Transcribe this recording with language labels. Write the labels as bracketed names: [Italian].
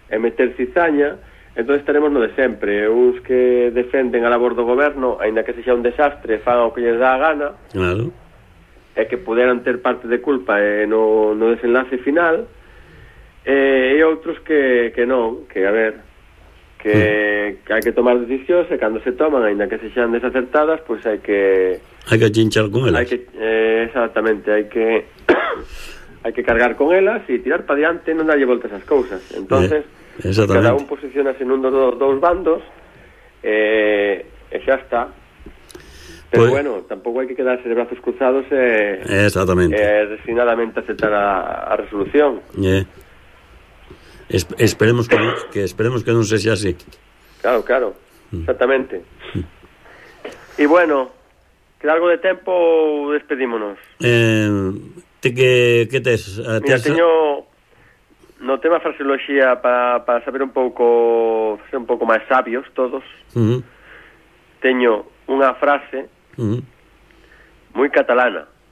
[Galician] E meter cizaña. [Spanish] Entonces tenemos lo de siempre, [Galician] uns que defenden a labor do goberno, ainda que sexa un desastre, fan o que lles dá a gana. Claro. E que puderan ter parte de culpa no desenlace final. E outros que non, que a ver, que hai que tomar decisións, e cando se toman, ainda que sexan desacertadas, pois hai que chinchar con elas. Exactamente, hai que cargar con elas e tirar pa diante, non dálle volta esas cousas. Entonces, cada un posiciona en un dos dos bandos, e xa está. Pero pues, bueno, tampouco hai que quedarse de brazos cruzados resignadamente aceptar a resolución. Esperemos que non sexa así. Claro, exactamente. E bueno, que algo de tempo despedímonos. Teño no tema fraseoloxía para saber un pouco, ser un pouco máis sabios todos. Teño unha frase moi catalana.